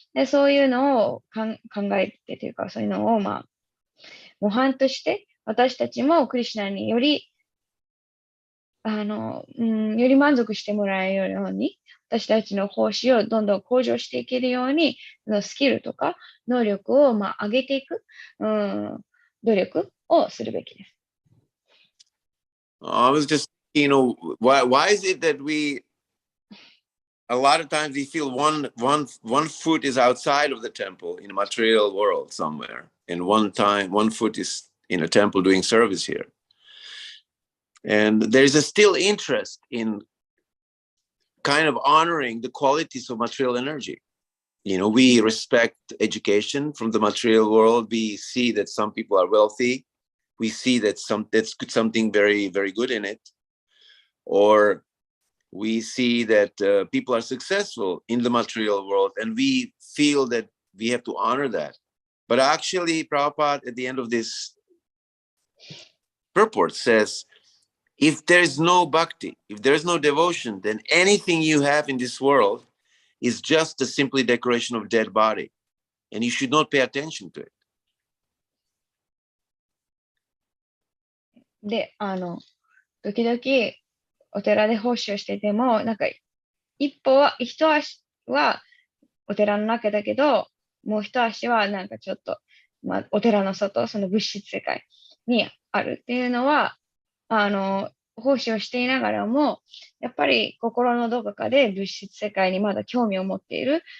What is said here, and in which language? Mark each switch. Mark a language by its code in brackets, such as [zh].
[ja] で、そういうのを考えてというか、そういうのを模範として、私たちもクリシュナにより満足してもらえるように、私たちの奉仕をどんどん向上していけるように、スキルとか能力を上げていく、努力をするべきです。 [en] I was just, why is it that a lot of times we feel one foot is outside of the temple in a material world somewhere, and one foot is in a temple doing service here. And there's a still interest in kind of honoring the qualities of material energy. We respect education from the material world. We see that some people are wealthy. We see that that's something very, very good in it. Or we see that people are successful in the material world, and we feel that we have to honor that. But actually, Prabhupada, at the end of this purport, says, if there's no bhakti, if there's no devotion, then anything you have in this world is just a simply decoration of dead body, and you should not pay attention to it. [ja] で、時々お寺で奉仕をしてても、一足はお寺の中だけど、もう一足はちょっと、お寺の外、その物質世界にあるっていうのは、奉仕をしていながらも、やっぱり心のどこかで物質世界にまだ興味を持っている。